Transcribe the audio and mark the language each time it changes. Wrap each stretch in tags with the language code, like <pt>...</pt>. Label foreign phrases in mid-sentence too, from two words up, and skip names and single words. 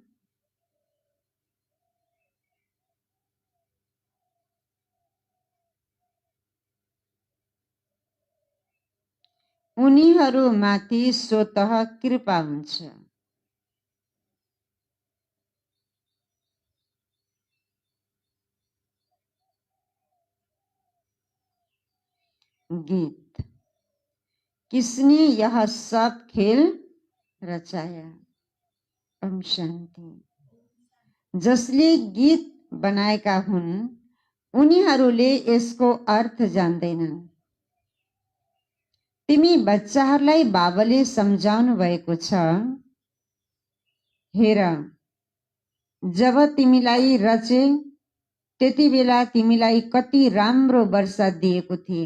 <ne>उनीहरूमाथि स्वतः कृपा हुन्छ। गीत,</ne> <hi>किसने यह सब खेल रचाया?</hi> <ne>ओम शान्ति। जसले गीत बनाएका हुन् उनीहरूले यसको अर्थ जान्दैनन्। तिमी बच्चाहरूलाई बाबाले सम्झाउनु भएको छ, हेर जब तिमीलाई रचे त्यति बेला तिमीलाई कति राम्रो वर्षा दिएको थिए।</ne>